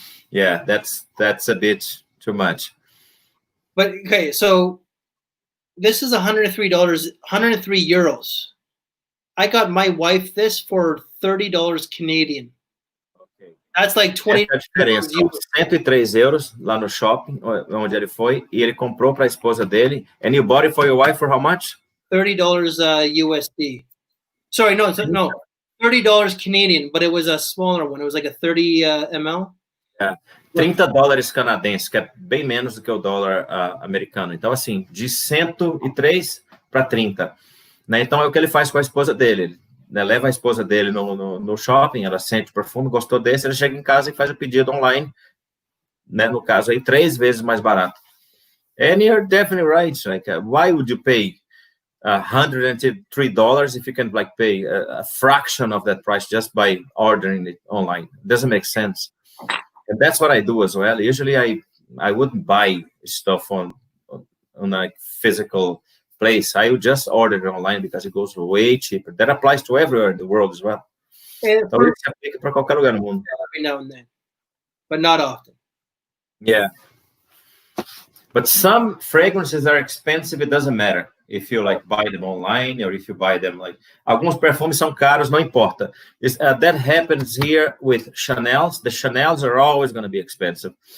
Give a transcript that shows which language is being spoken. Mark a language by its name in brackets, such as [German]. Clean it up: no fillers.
[English] Yeah, that's a bit too much. But okay, so. This is €103. I got my wife this for $30 Canadian. Okay. That's like 20. [Portuguese] Essa é a diferença. São €103 lá no shopping, onde ele foi, e ele comprou para a esposa dele. [English] And you bought it for your wife for how much? $30 USD. Sorry, no, $30 Canadian, but it was a smaller one. It was like a 30 ml. Yeah. [Portuguese] $30 canadenses, que é bem menos do que o dólar americano. Então, assim, de 103 para 30. Né? Então, é o que ele faz com a esposa dele. Ele, né, leva a esposa dele no shopping, ela sente o perfume, gostou desse, ele chega em casa e faz o pedido online. Né? No caso, aí, 3 vezes mais barato. [English] And you're definitely right. Like, why would you pay $103 if you can like pay a fraction of that price just by ordering it online? It doesn't make sense. And that's what I do as well. Usually I wouldn't buy stuff on a physical place. I would just order it online because it goes way cheaper. That applies to everywhere in the world as well. [Portuguese] Então, isso se aplica para qualquer lugar no mundo. [English] Every now and then, but not often. Yeah. But some fragrances are expensive. It doesn't matter. if you like buy them online or if you buy them like [Portuguese] alguns perfumes são caros, não importa. [English] That happens here with Chanel's. The Chanel's are always going to be expensive.